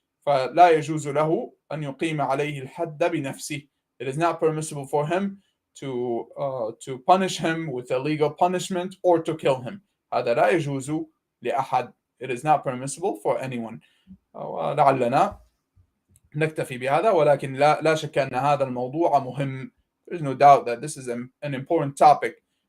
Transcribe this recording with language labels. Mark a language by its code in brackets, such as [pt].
[ar] فلا يجوز له أن يقيم عليه الحد بنفسه. [en] It is not permissible for him to punish him with a legal punishment or to kill him. [ar] هذا لا يجوز لأحد. [en] It is not permissible for anyone. [ar] ولعلنا نكتفي بهذا، ولكن لا شك أن هذا الموضوع مهم. [en] There's no doubt that this is an important topic.